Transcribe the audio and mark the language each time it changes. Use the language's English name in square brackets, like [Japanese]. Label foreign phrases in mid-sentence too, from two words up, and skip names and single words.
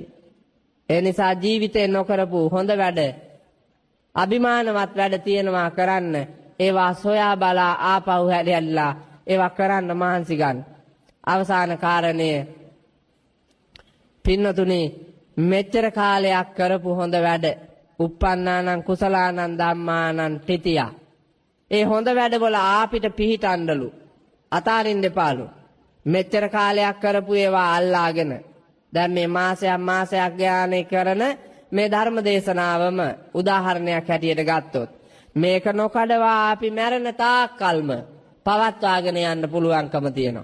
[Sinhala] ඒ නිසා ජීවිතේ නොකරපු හොඳ වැඩ අභිමානවත් වැඩ තියෙනවා කරන්න. ඒවා සොයා බලා ආපහු හැලිලා ඒවා කරන්න මහන්සි ගන්න. අවසාන කාරණය පින්නතුනි මෙච්චර කාලයක් කරපු හොඳ වැඩ [Pali] uppannānaṁ කුසලානං ධම්මානං තිතියා. [Sinhala] ඒ හොඳ වැඩවල ආපිට පිහිටන්නලු. අතාරින්න එපාලු. මෙච්චර කාලයක් කරපු ඒවා අල්ලාගෙන දැන් මේ මාසයක් ගානේ කරන මේ ධර්ම දේශනාවම උදාහරණයක් හැටියට ගත්තොත් මේක නොකඩවා අපි මැරෙන තාක්කල්ම පවත්වාගෙන යන්න පුළුවන්කම තියෙනවා.